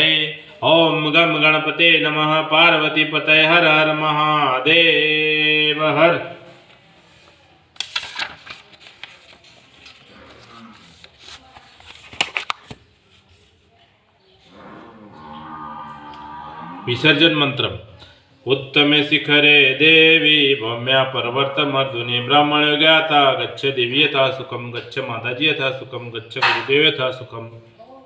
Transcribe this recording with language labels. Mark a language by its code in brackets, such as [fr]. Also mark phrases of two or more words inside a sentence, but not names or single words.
[sa] ઓમ ગમ ગણપતે નમઃ, પાર્વતી પતય હર હર મહાદેવ હર। [gu] વિસર્જન મંત્ર। [sa] उत्तमे शिखरे देवी भौम्या पर्वतमर्दुनि ब्राह्मणो ज्ञाता गच्छ देवी यथा सुखम, गच्छ माताजी यथा सुखम, गच्छ गुरुदेव यथा सुखम।